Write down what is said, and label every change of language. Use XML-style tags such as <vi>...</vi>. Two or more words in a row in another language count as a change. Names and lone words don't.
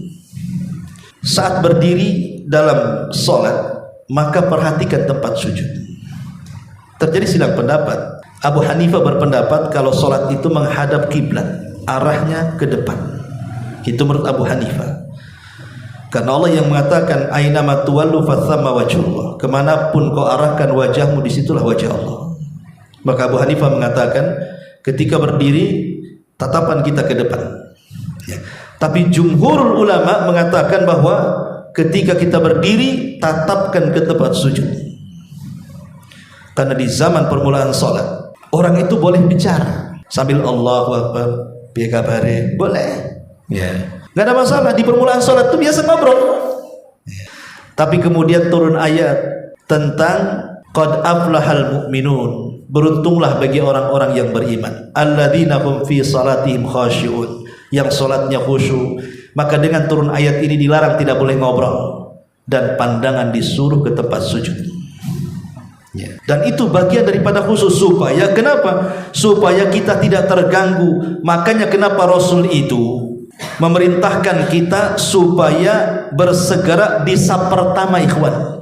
<id>Saat berdiri dalam sholat, maka perhatikan tempat sujud. Terjadi silang pendapat. Abu Hanifah berpendapat kalau sholat itu menghadap kiblat, arahnya ke depan. Itu menurut Abu Hanifah. Karena Allah yang mengatakan</id> <ar>أين ما تولوا فثم وجه الله.</ar> <id>Kemanapun kau arahkan wajahmu, disitulah wajah Allah. Maka Abu Hanifah mengatakan ketika berdiri tatapan kita ke depan. Ya. Tapi</id> <ar>جمهور العلماء</ar> <id>mengatakan bahwa ketika kita berdiri tatapkan ke tempat sujud. Karena di zaman permulaan sholat, orang itu boleh bicara sambil</id> <ar>الله أكبر,</ar> <jv>piye kabare,</jv> <id>boleh. Ya. Nggak ada masalah, di permulaan sholat itu biasa ngobrol. Tapi kemudian turun ayat tentang</id> <ar>قد أفلح المؤمنون,</ar> <id>beruntunglah bagi orang-orang yang beriman,</id> <ar>الذين هم في صلاتهم خاشعون,</ar> <id>yang sholatnya khusyuk. Maka dengan turun ayat ini dilarang tidak boleh ngobrol, dan pandangan disuruh ke tempat sujud. Ya. Dan itu bagian daripada khusus. Supaya kenapa? Supaya kita tidak terganggu. Makanya kenapa Rasul itu memerintahkan kita supaya bersegera di saf pertama, ikhwan.</id>